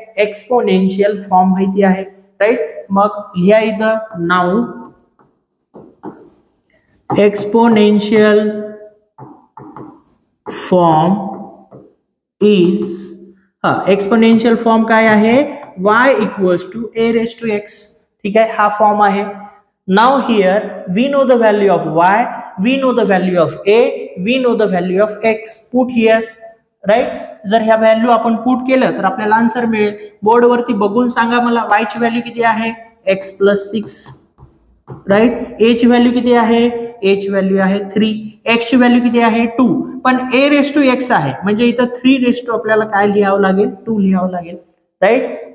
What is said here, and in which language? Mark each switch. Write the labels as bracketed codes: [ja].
[mr] Exponential form माहिती आहे. Right. मग लिहा इथं [en] now exponential form is [mr] exponential form काय आहे? [en] y equals to a raised to x. [mr] ठीक आहे. हा फॉर्म आहे. [en] Now here we know the value of y, we know the value of a, we know the value of x. Put here, right? [mr] जर ह्या value आपण put केलं तर आपल्याला आन्सर मिळेल. बोर्ड वरती बघून सांगा मला y ची व्हॅल्यू किती आहे? [en] x plus 6. [mr] राईट. a ची व्हॅल्यू किती आहे? a ची व्हॅल्यू आहे 3. x ची व्हॅल्यू किती आहे? 2. पण a रेस टू x आहे म्हणजे इथं 3 रेस टू आपल्याला काय लिहावं लागेल? 2 लिहावं लागेल. राईट.